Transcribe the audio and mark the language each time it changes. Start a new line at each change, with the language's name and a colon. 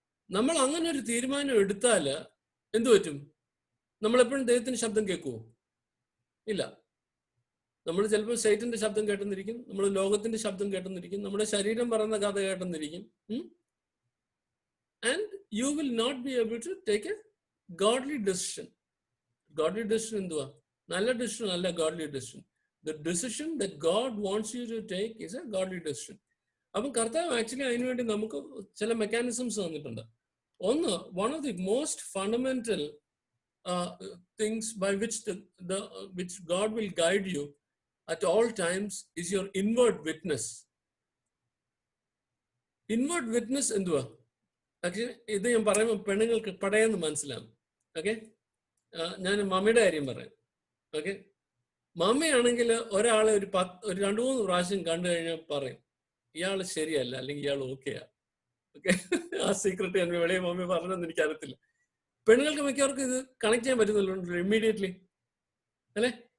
Malayalam: നമ്മൾ അങ്ങനെ ഒരു തീരുമാനം എടുത്താൽ എന്തു പറ്റും? നമ്മളെപ്പോഴും ദൈവത്തിന്റെ ശബ്ദം കേൾക്കുമോ? ഇല്ല. നമ്മൾ ചിലപ്പോൾ സൈറ്റന്റെ ശബ്ദം കേട്ടെന്നിരിക്കും, നമ്മൾ ലോകത്തിന്റെ ശബ്ദം കേട്ടെന്നിരിക്കും, നമ്മുടെ ശരീരം പറയുന്ന കഥ കേട്ടെന്നിരിക്കും.
English: And you will not be able to take a godly decision. Godly decision
Malayalam: എന്തുവാ? നല്ല decision അല്ല
English: godly decision. The decision that God wants you to take is a godly decision.
Malayalam: അപ്പം കർത്താവ് ആക്ച്വലി അതിനുവേണ്ടി നമുക്ക് ചില മെക്കാനിസംസ് തന്നിട്ടുണ്ട്. ഒന്ന്,
English: one of the most fundamental things by which God will guide you at all times is your inward witness. Inward witness
Malayalam: എന്തുവാ? Actually ഇത് ഞാൻ പറയുമ്പോൾ പെണ്ണുങ്ങൾക്ക് പടയെന്ന് മനസ്സിലാവും. ഓക്കെ, ഞാൻ മമ്മിയുടെ കാര്യം പറയാം. ഓക്കെ, മമ്മിയാണെങ്കിൽ ഒരാളെ ഒരു 2-3 പ്രാവശ്യം കണ്ടു കഴിഞ്ഞാൽ പറയും ഇയാൾ ശരിയല്ല, അല്ലെങ്കിൽ ഇയാൾ ഓക്കെയാ. ഓക്കെ, ആ സീക്രട്ട് ഞാൻ വെളിയെ മമ്മി പറഞ്ഞതെന്ന് എനിക്കറിയത്തില്ല. പെണ്ണുങ്ങൾക്ക് മിക്കവർക്കും ഇത് കണക്ട് ചെയ്യാൻ പറ്റുന്നില്ല ഇമ്മീഡിയറ്റ്ലി അല്ലെ.